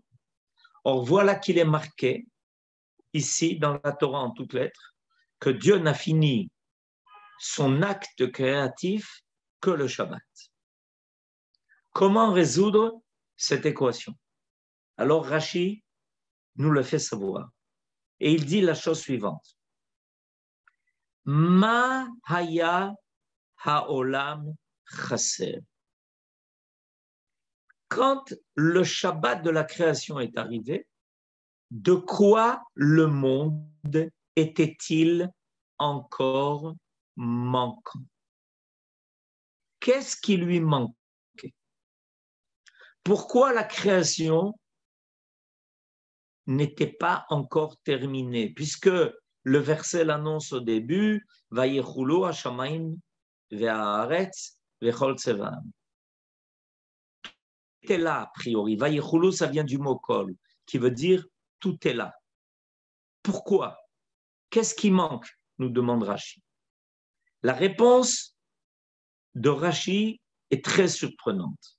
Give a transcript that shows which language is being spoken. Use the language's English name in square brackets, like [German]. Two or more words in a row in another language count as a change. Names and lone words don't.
[French] Or, voilà qu'il est marqué ici dans la Torah en toutes lettres que Dieu n'a fini son acte créatif que le Shabbat. Comment résoudre cette équation? Alors Rashi nous le fait savoir. Et il dit la chose suivante. [Hebrew] מה היה העולם חסר. [French] Quand le Shabbat de la création est arrivé, de quoi le monde était-il encore manquant? Qu'est-ce qui lui manquait? Pourquoi la création n'était pas encore terminée? Puisque le verset l'annonce au début, [Hebrew] ויכלו השמים והארץ וכל צבאם. [French] Tout est là a priori. Vayechulu, ça vient du mot kol, qui veut dire tout est là. Pourquoi? Qu'est-ce qui manque? Nous demande Rashi. La réponse de Rashi est très surprenante.